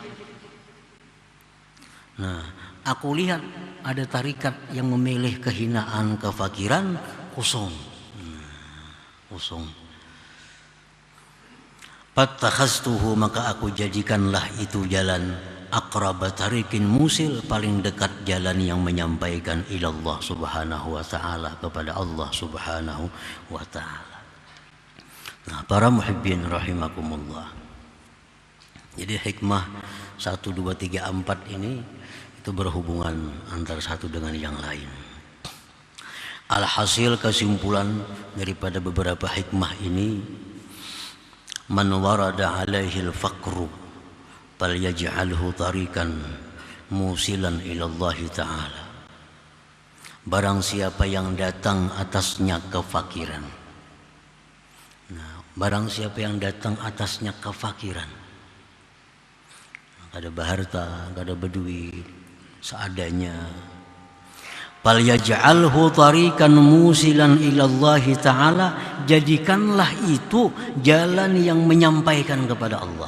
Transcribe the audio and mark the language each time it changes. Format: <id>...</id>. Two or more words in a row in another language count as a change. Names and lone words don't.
<id>Nah, aku lihat ada tarikat yang memilih kehinaan, kefakiran, kosong. Kosong. Fattakhaztuhu, maka aku jadikanlah itu jalan.</id> <ar>أقرب طريق موصل,</ar> <id>paling dekat jalan yang menyampaikan</id> <ar>إلى الله سبحانه وتعالى,</ar> <id>kepada</id> <ar>الله سبحانه وتعالى.</ar> <id>Nah, para</id> <ar>محبين رحمكم الله,</ar> <id>jadi hikmah 1, 2, 3, 4 ini itu berhubungan antara satu dengan yang lain. Alhasil kesimpulan daripada beberapa hikmah ini,</id> <ar>من ورد عليه الفقر فليجعله طريقا موصلا إلى الله تعالى.</ar> <id>Barang siapa yang datang atasnya kefakiran. Nah, barang siapa yang datang atasnya kefakiran, gak ada harta, gak ada berduit, seadanya,</id> <ar>فليجعله طريقا موصلا إلى الله تعالى,</ar> <id>jadikanlah itu jalan yang menyampaikan kepada Allah.</id>